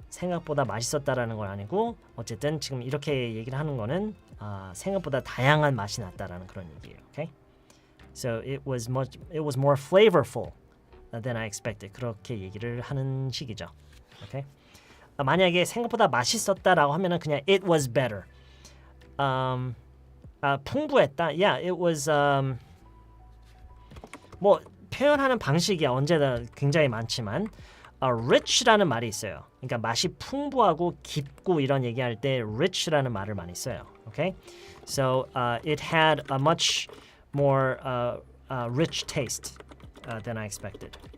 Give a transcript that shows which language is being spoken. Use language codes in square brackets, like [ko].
[ko] 생각보다 맛있었다라는 건 아니고 어쨌든 지금 이렇게 얘기를 하는 거는 생각보다 다양한 맛이 났다라는 그런 얘기예요. [en] Okay? So it was more flavorful than I expected. [ko] 그렇게 얘기를 하는 식이죠. [en] Okay? [ko] 만약에 생각보다 맛있었다라고 하면은 그냥 [en] it was better. [ko] 풍부했다. [en] Yeah, it was [ko] 뭐 표현하는 방식이 언제나 굉장히 많지만 rich라는 말이 있어요. 그러니까 맛이 풍부하고 깊고 이런 얘기할 때 rich라는 말을 많이 써요. [en] Okay? So it had a much more rich taste than I expected.